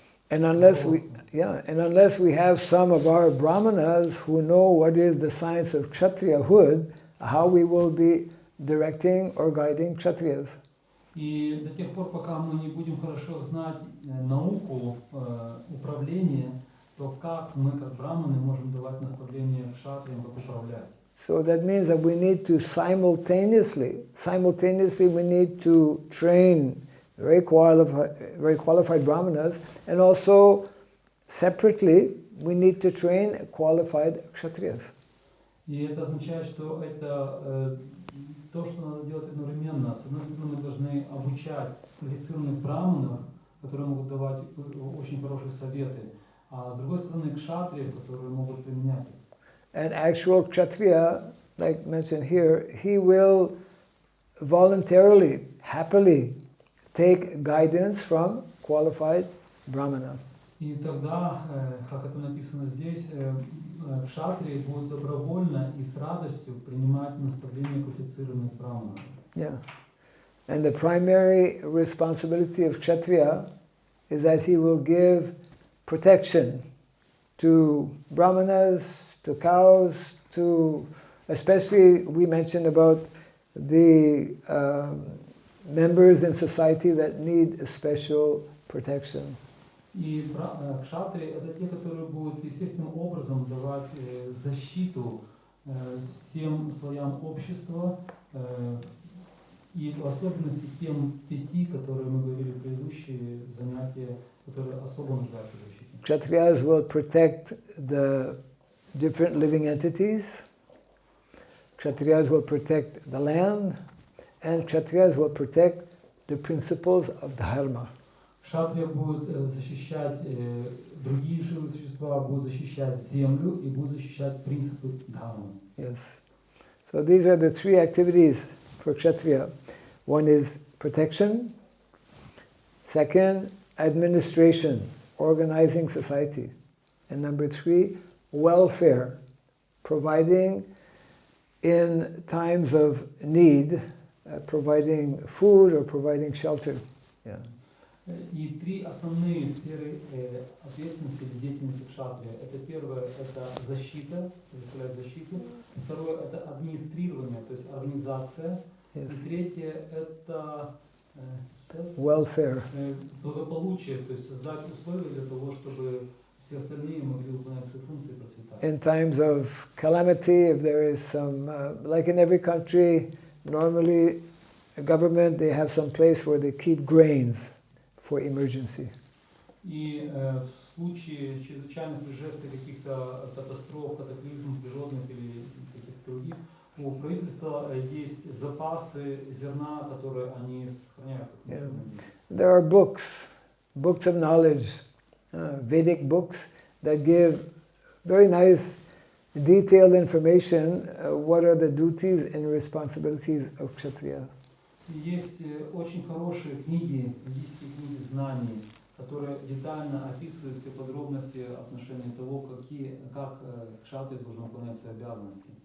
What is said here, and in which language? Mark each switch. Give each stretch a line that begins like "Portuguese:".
English: And unless we have some of our brahmanas who know what is the science of kshatriyahood, how we will be directing or guiding kshatriyas.
Russian: И до тех пор, пока мы не будем хорошо знать науку управления, то как мы, как браманы, можем давать наставления кшатриям, как управлять?
English: So that means that we need to simultaneously we need to train very qualified brahmanas, and also separately we need to train qualified kshatriyas.
Russian: И это означает, что это то, что надо делать одновременно. С одной стороны, мы должны обучать квалифицированных браманов, которые могут давать очень хорошие советы, а с другой стороны, кшатриев, которые могут применять их.
English: An actual kshatriya, like mentioned here, he will voluntarily, happily take guidance from qualified brahmana.
Russian: И тогда, как это написано здесь, кшатрии будут добровольно и с радостью принимать наставления квалифицированных браманов.
English: Yeah. And the primary responsibility of kshatriya is that he will give protection to brahmanas, to cows, to, especially we mentioned about the members in society that need special protection.
Russian: И кшатрии это те, которые будут естественным образом давать защиту всем слоям общества, и в особенности тем 5, которые мы говорили в предыдущие занятия, которые особо нуждаются в защите.
English: Kshatriyas will protect the different living entities. Kshatriyas will protect the land, and Kshatriyas will protect the principles of dharma.
Russian: Кшатрия будет защищать другие живые существа, будут защищать землю и будут защищать принципы дхармы.
English: Yes. So these are the three activities for Kshatriya. One is protection. Second, administration, organizing society. And number 3, welfare, providing in times of need, providing food or providing shelter. Yeah.
Russian: И 3 основные сферы ответственности или деятельности кшатрия. Это первое, это защита, представлять защиту. Второе, это администрирование, то есть организация.
English: Yes.
Russian: И третье, это
English: Welfare.
Russian: благополучие, то есть создать условия для того, чтобы все остальные могли выполнять свои функции и процветать.
English: In times of calamity, if there is some, like in every country, normally a government, they have some place where they keep grains for emergency.
Russian: И в случае чрезвычайных происшествий, каких-то катастроф, катаклизмов природных или каких-то других, у правительства есть запасы зерна, которые они сохраняют.
English: Yeah. There are books of knowledge, Vedic books that give very nice, detailed information. What are the duties and responsibilities of Kshatriya?
Russian: Есть очень хорошие книги, ведические книги знаний, которые детально описывают все подробности отношения того, как кшатрия должен выполнять свои обязанности.